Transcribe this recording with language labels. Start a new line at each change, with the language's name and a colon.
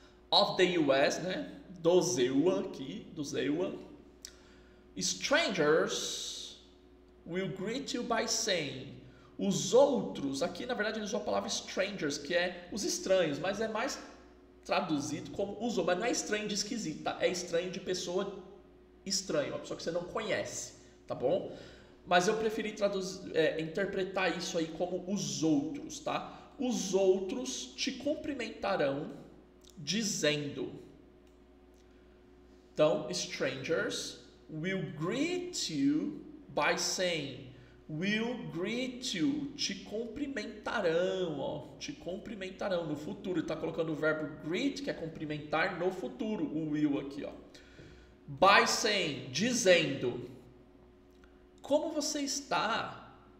English: of the US,
Portuguese: né, do ZEUA aqui, do ZEUA,
English: strangers will greet you by saying,
Portuguese: os outros, aqui na verdade ele usou a palavra strangers, que é os estranhos, mas é mais traduzido como usou, mas não é estranho de esquisito, tá? É estranho de pessoa estranho, uma pessoa que você não conhece, tá bom? Mas eu preferi interpretar isso aí como os outros, tá? Os outros te cumprimentarão dizendo.
English: Então, strangers will greet you by saying. Will greet you,
Portuguese: te cumprimentarão, ó, te cumprimentarão no futuro. Ele está colocando o verbo greet, que é cumprimentar, no futuro, o will aqui, ó.
English: By saying,
Portuguese: dizendo, como você está?